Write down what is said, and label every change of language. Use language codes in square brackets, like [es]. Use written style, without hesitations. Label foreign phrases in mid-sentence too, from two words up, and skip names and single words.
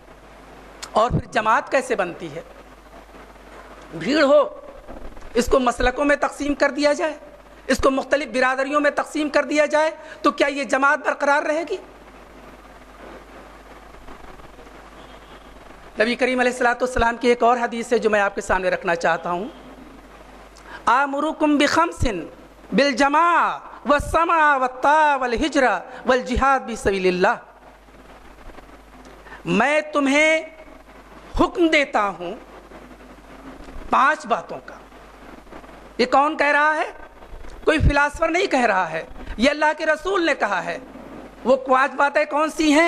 [ur] اور پھر جماعت کیسے بنتی ہے؟ بھیڑ ہو، اس کو مسلکوں میں تقسیم کر دیا جائے، اس کو مختلف برادریوں میں تقسیم کر دیا جائے، تو کیا یہ جماعت برقرار رہے گی؟ نبی کریم علیہ الصلوۃ والسلام کی ایک اور حدیث ہے جو میں آپ کے سامنے رکھنا چاہتا ہوں [ar] آمرکم بخمس بالجماعة والسمع والطاعة والهجرة والجهاد بسبيل الله, [ur] میں تمہیں حکم دیتا ہوں 5 باتوں کا. یہ کون کہہ رہا ہے? کوئی فلاسفر نہیں کہہ رہا ہے، یہ اللہ کے رسول نے کہا ہے. وہ 5 باتیں کون سی ہیں?